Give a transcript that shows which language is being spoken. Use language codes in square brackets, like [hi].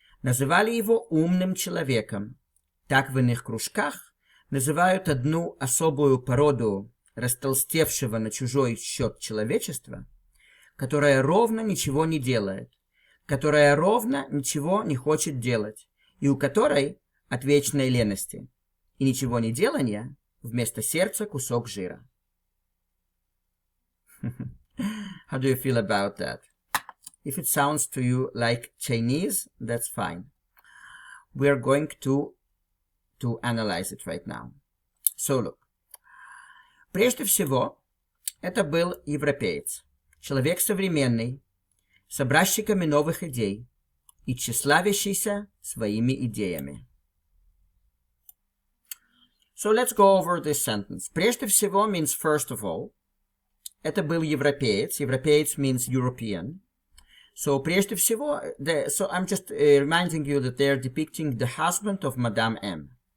[ru] Называли его умным человеком. Так в иных кружках называют одну особую породу растолстевшего на чужой счет человечества, которая ровно ничего не делает, которая ровно ничего не хочет делать, и у которой от вечной лености и ничего не делания вместо сердца кусок жира. [en] How do you feel about that? If it sounds to you like Chinese, that's fine. We are going to analyze it right now. So look. [ru] Прежде всего, это был европеец, человек современный, с образчиками новых идей и тщеславящийся своими идеями. [en] So let's go over this sentence. [ru] Прежде всего [en] means first of all. [ru] Это был европеец. [en] Европеец means European. So [ru] прежде всего, [en] so I'm just reminding you that they are depicting the husband of Madame M.